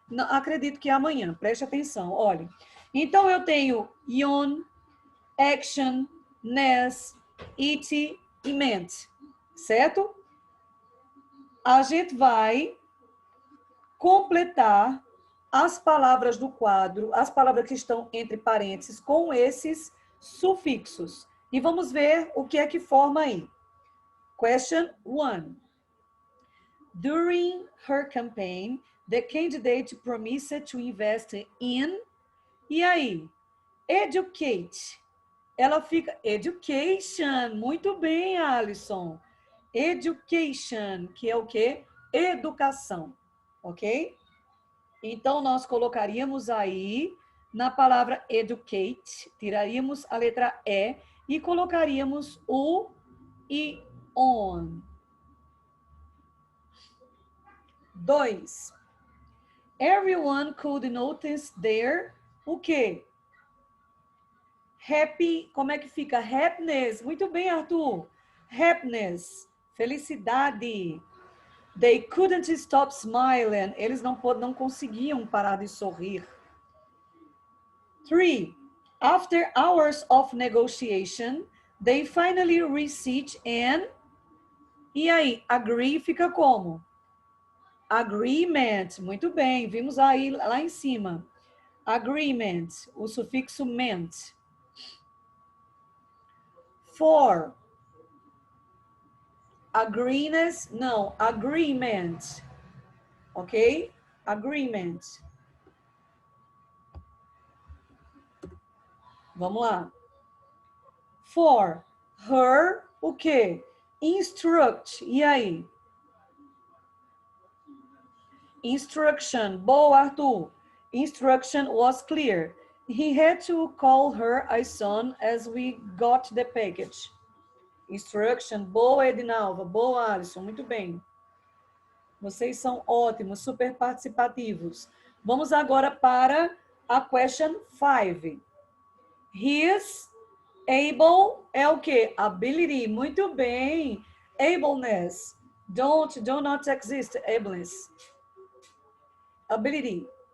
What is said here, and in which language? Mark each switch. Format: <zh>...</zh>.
<pt>Não, acredito que amanhã, preste atenção, olha. Então, eu tenho yon, action, ness, it e meant, certo? A gente vai completar as palavras do quadro, as palavras que estão entre parênteses, com esses sufixos. E vamos ver o que é que forma aí.</pt> <en>Question 1. During her campaign, the candidate promised to invest in...</en> <pt>E aí? Educate. Ela fica... Education. Muito bem, Alisson. Education, que é o quê? Educação. Ok? Então, nós colocaríamos aí, na palavra educate, tiraríamos a letra E colocaríamos o e on. 2.</pt> <en>Everyone could notice their,</en> <pt>o quê? Happy, como é que fica? Happiness. Muito bem, Arthur. Happiness, felicidade.</pt> <en>They couldn't stop smiling.</en> <pt>Eles não conseguiam parar de sorrir. 3.</pt> <en>After hours of negotiation, they finally reached an...</en> <pt>E aí, agree fica como? Agreement. Muito bem, vimos aí lá em cima. Agreement, o sufixo ment. 4.</pt> <en>Agreement, não, agreement. Ok? Agreement.</en> <pt>Vamos lá. 4. Her, o quê? Instruct. E aí?</pt> <en>Instruction.</en> <pt>Boa,</pt> <en>Arthur. Instruction was clear. He had to call her as soon as we got the package.</en> <pt>Instruction. Boa, Edinalva. Boa, Alisson. Muito bem. Vocês são ótimos, super participativos. Vamos agora para a question 5. His able é o quê? Ability. Muito bem.</pt> <en>Ableness. Do not exist. Ableness. Ability.</en>